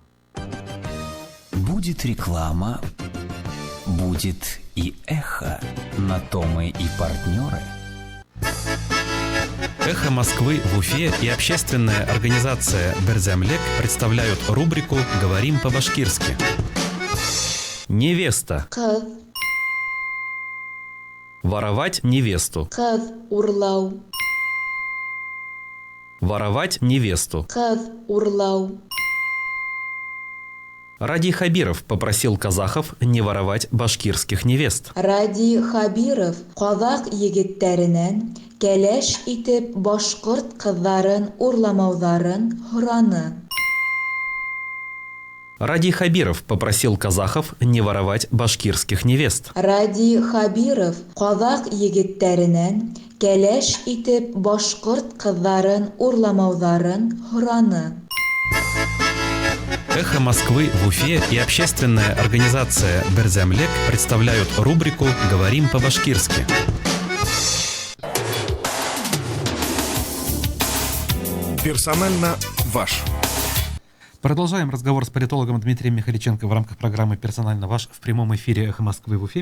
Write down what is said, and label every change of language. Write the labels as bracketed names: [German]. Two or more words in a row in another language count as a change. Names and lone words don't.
[Russian] Будет реклама, будет и эхо. На то мы и партнеры. «Эхо Москвы» в Уфе и общественная организация «Берзямлек» представляют рубрику «Говорим по-башкирски». Невеста. [Bashkir] Кыз. [Russian] Воровать невесту. [Bashkir] Кыз урлау. [Russian] Воровать невесту. [Bashkir] Кыз урлау. [Russian] Ради Хабиров попросил казахов не воровать башкирских невест. [Bashkir] Ради Хабиров казак егеттеринен кәләш итеп башкорт кызларын урламауларын һораны. [Russian] Ради Хабиров попросил казахов не воровать башкирских невест. [Bashkir] Ради Хабиров казак егеттеринен кәләш итеп башкорт кызларын урламауларын һораны. [Russian] «Эхо Москвы» в Уфе и общественная организация «Берзямлек» представляют рубрику «Говорим по-башкирски». Персонально ваш. Продолжаем разговор с политологом Дмитрием Михаличенко в рамках программы «Персонально ваш» в прямом эфире «Эхо Москвы» в Уфе.